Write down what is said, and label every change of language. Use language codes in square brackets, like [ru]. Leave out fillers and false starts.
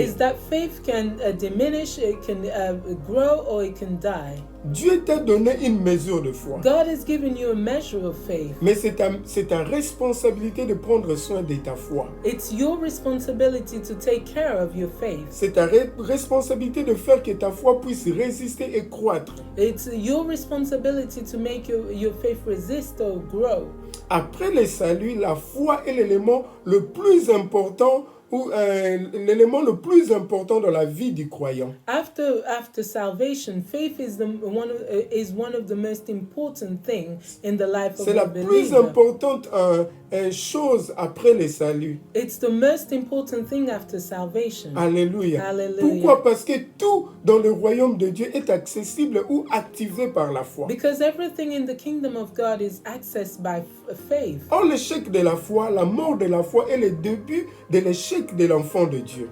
[en] Is that faith can diminish, it can grow, or it can die. [fr] Dieu t'a donné une mesure de foi. [en] God has given you a measure of faith. [fr] Mais c'est ta responsabilité de prendre soin de ta foi. [en] It's your responsibility to take care of your faith. [fr] C'est ta responsabilité de faire que ta foi puisse résister et croître. [en] It's your responsibility to make your faith resist or grow. [fr] Après le salut, la foi est l'élément le plus important ou l'élément le plus important dans la vie du croyant. [en] After salvation, faith is one of the most important things in the life of [fr] C'est [en] a [fr] la plus [en] believer. [fr] importante chose après le salut. [en] It's the most important thing after salvation. [fr] Alléluia. [en] Hallelujah. [fr] Pourquoi? Parce que tout dans le royaume de Dieu est accessible ou activé par la foi. [en] Because everything in the kingdom of God is accessed by faith. [fr] Or, l'échec de la foi, la mort de la foi est le début de l'échec de l'enfant de Dieu.